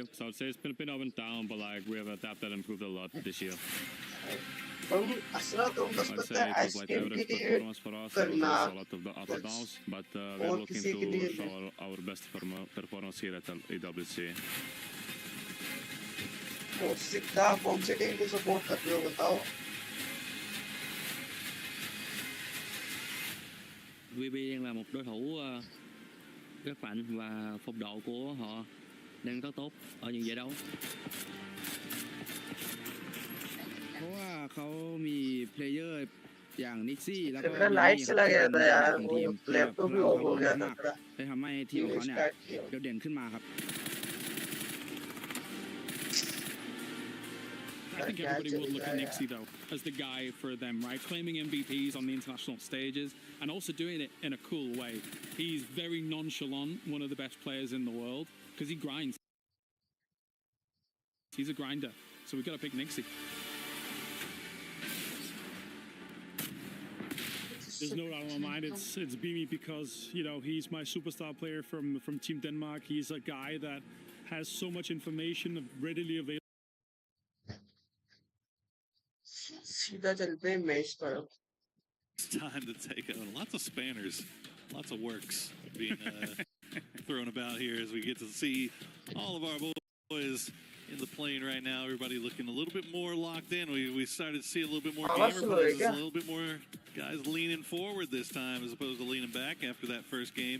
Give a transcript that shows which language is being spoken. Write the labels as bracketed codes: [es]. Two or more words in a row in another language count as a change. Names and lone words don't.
[en] So I'd say it's been a bit up and down, but like we have adapted and improved a lot this year. I'd say it was like average performance for us. There was a lot of the ups and downs, but we're looking to show our best performance here at the EWC. [hi] कौन से टीम को सपोर्ट कर रहे हो बताओ? [vi] VB đang là một đối thủ rất mạnh và phong độ của họ đang rất tốt ở những giải đấu. [th] เพราะว่าเขามีเพลเยอร์อย่างนิกซี่แล้วก็ [hi] मेरा लाइट चला गया था यार, [th] ของ [hi] वो [th] ทีม [hi] लैपटॉप भी ऑफ हो गया था [th] มาก [hi] मेरा। [th] เลยทำให้ทีมของเขาเนี่ยโดดเด่นขึ้นมาครับ [en] I think everybody will look at Nixie though as the guy for them, right? Claiming MVPs on the international stages and also doing it in a cool way. He's very nonchalant, one of the best players in the world because he grinds. He's a grinder, so we've got to pick Nixie. There's no doubt in my mind it's BGMI because, you know, he's my superstar player from Team Denmark. He's a guy that has so much information readily available. [hi] सीधा चलते हैं मैच पर। [en] It's time to take out lots of spanners, lots of works being thrown about here as we get to see all of our boys in the plane right now. Everybody looking a little bit more locked in. We started to see a little bit more gamer plays, a little bit more guys leaning forward this time as opposed to leaning back after that first game.